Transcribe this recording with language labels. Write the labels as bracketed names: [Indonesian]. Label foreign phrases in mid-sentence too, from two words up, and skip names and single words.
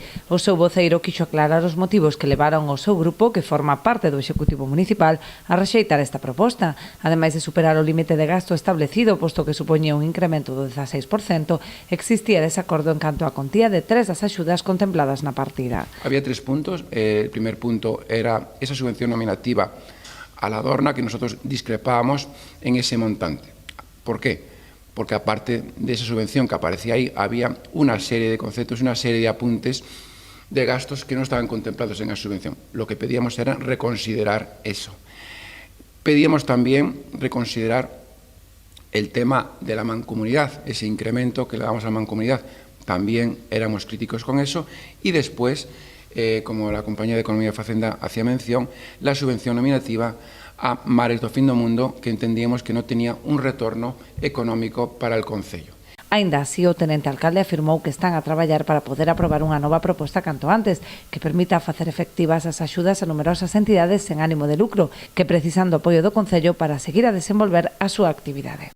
[Galician] O seu voceiro quixo aclarar os motivos que levaron o seu grupo, que forma parte do Executivo Municipal, a rexeitar esta proposta. Ademais de superar o límite de gasto establecido, posto que supoñía un incremento do 16%, existía desacordo en canto á contía de 3 das axudas contempladas na partida. [Spanish] Había 3 puntos. El primer punto era esa subvención nominativa a la Dorna, que nosotros discrepábamos en ese montante. ¿Por qué? Porque aparte de esa subvención que aparecía ahí, había una serie de conceptos, una serie de apuntes de gastos que no estaban contemplados en esa subvención. Lo que pedíamos era reconsiderar eso. Pedíamos también reconsiderar el tema de la mancomunidad, ese incremento que le damos a la mancomunidad. También éramos críticos con eso. Y después, como la Compañía de Economía y Facenda hacía mención, la subvención nominativa a Mares do Fin do Mundo, que entendíamos que non tenía un retorno económico para el Concello. [Galician] Aínda así, o tenente alcalde afirmou que están a traballar para poder aprobar unha nova proposta canto antes, que permita facer efectivas as axudas a numerosas entidades sen ánimo de lucro, que precisan do apoio do Concello para seguir a desenvolver a súa actividade.